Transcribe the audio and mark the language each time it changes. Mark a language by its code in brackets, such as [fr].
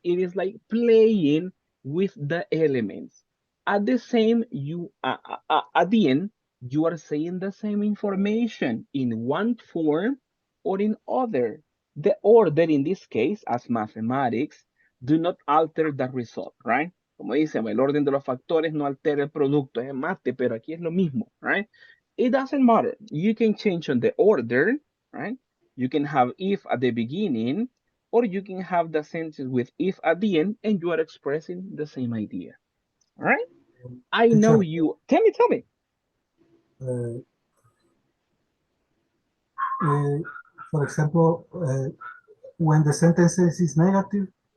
[en] It is like playing with the elements. At the same, at the end, you are saying the same information in one form or in other. The order in this case, as mathematics, do not alter the result, right? [es] Como dicen, el orden de los factores no altera el producto, es mate, pero aquí es lo mismo, right? [en] It doesn't matter. You can change on the order, right? You can have if at the beginning, or you can have the sentence with if at the end, and you are expressing the same idea. All right? I know Teacher, you. Tell me. uh, uh, for example, when the sentence is negative,